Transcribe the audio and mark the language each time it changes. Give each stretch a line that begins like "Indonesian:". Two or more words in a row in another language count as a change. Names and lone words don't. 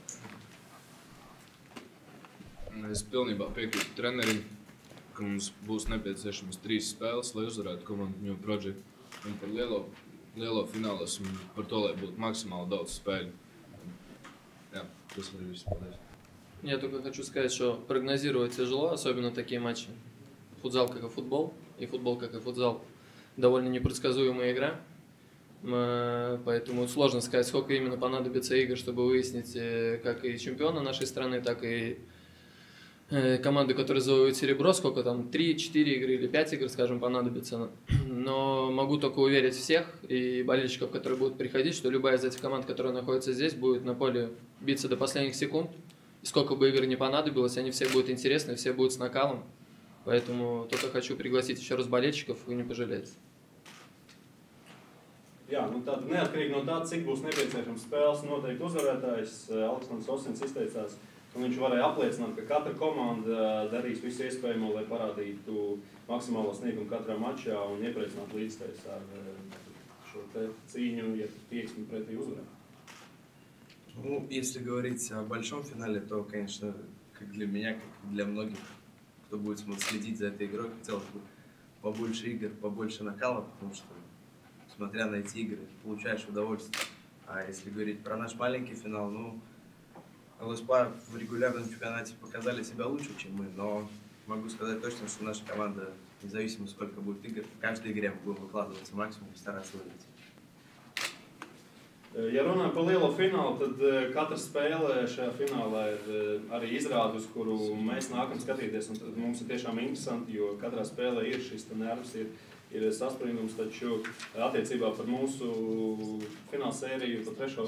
Latvian: Es pilnībā piekrītu trenerim, ka mums būs nepieciešamas 3 spēles, lai uzvarētu komandu New Project. Un par lielo finālu esmu par to, lai būtu максимально daudz спēļu. Jā, tas arī viss. Paldies.
Russian: Я только хочу сказать, что прогнозировать тяжело, особенно такие матчи. Футзал как и футбол, и футбол как и футзал. Довольно непредсказуемая игра. Поэтому сложно сказать, сколько именно понадобится игр, чтобы выяснить как и чемпиона нашей страны, так и команды, которые завоюют серебро, сколько там, 3, 4 игры или 5 игр, скажем, понадобится. Но могу только уверить всех и болельщиков, которые будут приходить, что любая из этих команд, которая находится здесь, будет на поле биться до последних секунд. И сколько бы игр не понадобилось, они все будут интересны, все будут с накалом. Поэтому только хочу пригласить еще раз болельщиков, вы не пожалеете.
Latvian: Jā, nu tad neatkarīgi no tā, cik būs nepieciešams spēles, noteikti uzvarētājs Aleksandrs Osins izteicās, un viņš varēja apliecināt, ka katra komanda darīs visu iespējamo, lai parādītu maksimālo sniegumu katrā mačā un iepriecinātu līdzstājus ar šo te cīņu, ja tieksmi pretī uzvarē.
Russian: Ну, если говорить о большом финале, то, конечно, как для меня, как и для многих, кто будет следить за этой игрой, хотелось бы побольше игр, побольше накала, потому что, смотря на эти игры, получаешь удовольствие. А если говорить про наш маленький финал, ну, ЛСПА в регулярном чемпионате показали себя лучше, чем мы, но могу сказать точно, что наша команда, независимо сколько будет игр, в каждой игре мы будем выкладываться максимум и стараться выиграть.
Latvian: Ja runājam par lielo finālu, tad katra spēle šajā finālā ir arī izrāde, uz kuru mēs nākam skatīties. Un tad mums ir tiešām interesanti, jo katrā spēlē ir šis nervs, ir saspringums, taču attiecībā par mūsu fināla sēriju par 3.